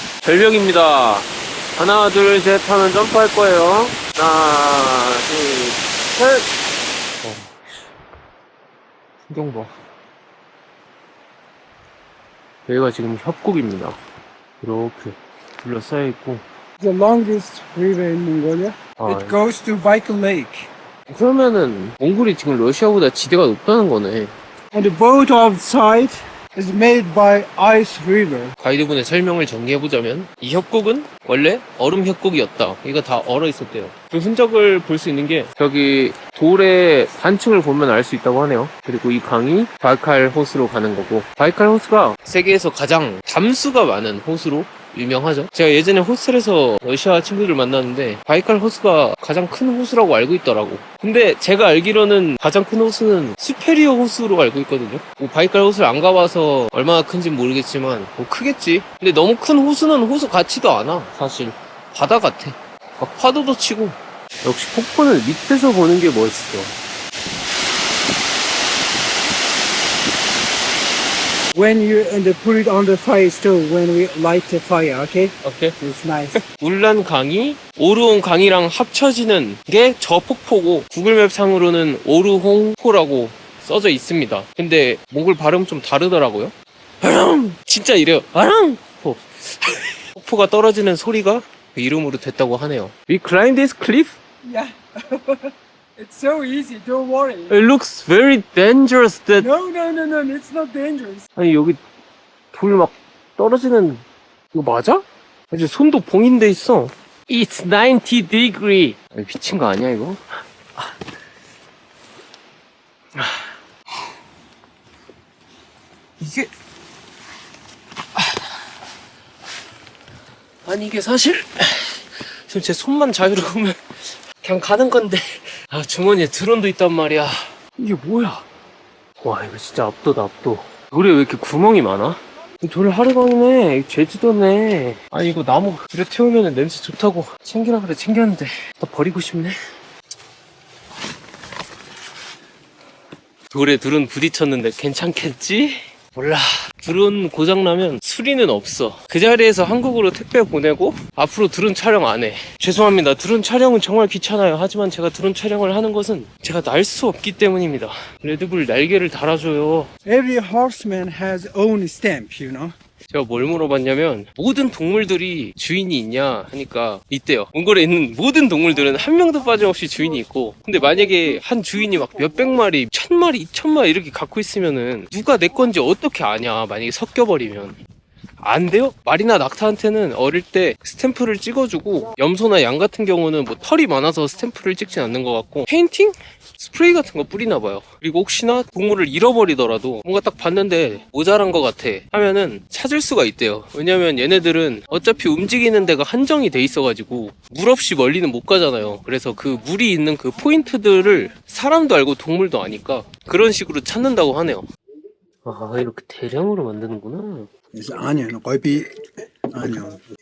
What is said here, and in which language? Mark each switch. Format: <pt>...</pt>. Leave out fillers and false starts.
<ko>절벽입니다. 하나, 둘, 셋 하면 점프할 거예요. 하나, 둘, 셋. 풍경 봐. 여기가 지금 협곡입니다. 이렇게 둘러싸여 있고.</ko> <en>The longest river in Mongolia. 아, It goes to Baikal Lake.</en> <ko>그러면은 몽골이 지금 러시아보다 지대가 높다는 거네.</ko> <en>And the boat outside is made by Ice River.</en> <ko>가이드분의 설명을 정리해보자면 이 협곡은 원래 얼음 협곡이었다. 이거 다 얼어 있었대요. 그 흔적을 볼 수 있는 게 저기 돌의 단층을 보면 알 수 있다고 하네요. 그리고 이 강이 바이칼 호수로 가는 거고, 바이칼 호수가 세계에서 가장 담수가 많은 호수로 유명하죠. 제가 예전에 호스텔에서 러시아 친구들을 만났는데 바이칼 호수가 가장 큰 호수라고 알고 있더라고. 근데 제가 알기로는 가장 큰 호수는 수페리어 호수로 알고 있거든요. 뭐 바이칼 호수를 안 가봐서 얼마나 큰지 모르겠지만 뭐 크겠지. 근데 너무 큰 호수는 호수 같지도 않아. 사실 바다 같아. 막 파도도 치고. 역시 폭포는 밑에서 보는 게 멋있어.</ko> <en>When you put it on the fire stove when we light the fire, okay? 오케이. It's nice.</en> <ko>울란 강이 오르온 강이랑 합쳐지는 게 저 폭포고, 구글맵 상으로는 오르홍포라고 써져 있습니다. 근데 몽골 발음 좀 다르더라고요. 아랑! 진짜 이래요. 아랑! 폭포가 떨어지는 소리가 그 이름으로 됐다고 하네요.</ko> <en>We climb this cliff? Yeah. It's so easy. Don't worry. It looks very dangerous that... No. It's not dangerous.</en> <ko>아니 여기 돌 막 떨어지는 이거 맞아? 이제 손도 봉인돼 있어.</ko> <en>It's 90 degree.</en> <ko>아니, 미친 거 아니야 이거? 이게 아니 이게 사실 지금 제 손만 자유로우면 그냥 가는 건데, 아 주머니에 드론도 있단 말이야. 이게 뭐야? 와 이거 진짜 압도다 압도. 돌에 왜 이렇게 구멍이 많아? 돌 하루방이네. 제주도네. 아니 이거 나무 불에 태우면 냄새 좋다고 챙기라 그래 챙겼는데 나 버리고 싶네. 돌에 드론 부딪혔는데 괜찮겠지? 몰라. 드론 고장나면 수리는 없어. 그 자리에서 한국으로 택배 보내고 앞으로 드론 촬영 안 해. 죄송합니다. 드론 촬영은 정말 귀찮아요. 하지만 제가 드론 촬영을 하는 것은 제가 날 수 없기 때문입니다. 레드불 날개를 달아줘요.</ko> <en>Every horseman has own stamp, you know.</en> <ko>제가 뭘 물어봤냐면 모든 동물들이 주인이 있냐 하니까 있대요. 몽골에 있는 모든 동물들은 한 명도 빠짐없이 주인이 있고, 근데 만약에 한 주인이 막 몇백 마리, 1000마리, 2000마리 이렇게 갖고 있으면은 누가 내 건지 어떻게 아냐. 만약에 섞여버리면 안 돼요? 말이나 낙타한테는 어릴 때 스탬프를 찍어주고, 염소나 양 같은 경우는 뭐 털이 많아서 스탬프를 찍진 않는 것 같고, 페인팅? 스프레이 같은 거 뿌리나 봐요. 그리고 혹시나 동물을 잃어버리더라도 뭔가 딱 봤는데 모자란 것 같아 하면은 찾을 수가 있대요. 왜냐면 얘네들은 어차피 움직이는 데가 한정이 돼 있어가지고 물 없이 멀리는 못 가잖아요. 그래서 그 물이 있는 그 포인트들을 사람도 알고 동물도 아니까 그런 식으로 찾는다고 하네요. 아 이렇게 대량으로 만드는구나.</ko> <en>It's onion, 거비 onion.</en>